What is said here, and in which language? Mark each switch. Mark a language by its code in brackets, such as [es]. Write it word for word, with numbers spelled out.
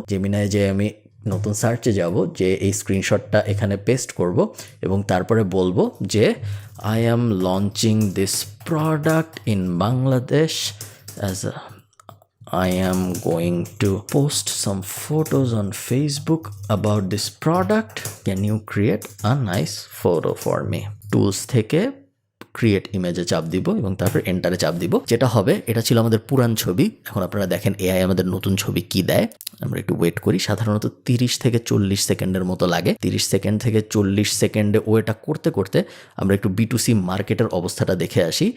[bn] জেমিনাইয়ে যে আমি নতুন সার্চে যাব, যে এই স্ক্রিনশটটা এখানে পেস্ট করব এবং তারপরে বলবো যে [en] I am launching this product in Bangladesh as a I am going to post some photos on Facebook about this product. Can you create a nice photo for me? [bn] Tools theke create ইমেজে চাপ দিব এবং তারপরে এন্টারে চাপ দিব। যেটা হবে, এটা ছিল আমাদের পুরান ছবি, এখন আপনারা দেখেন এআই আমাদের নতুন ছবি কি দেয়। আমরা একটু ওয়েট করি, সাধারণত তিরিশ থেকে চল্লিশ সেকেন্ডের মতো লাগে। তিরিশ সেকেন্ড থেকে চল্লিশ সেকেন্ডে ওয়েটা করতে করতে আমরা একটু বিটুসি মার্কেটের অবস্থাটা দেখে আসি।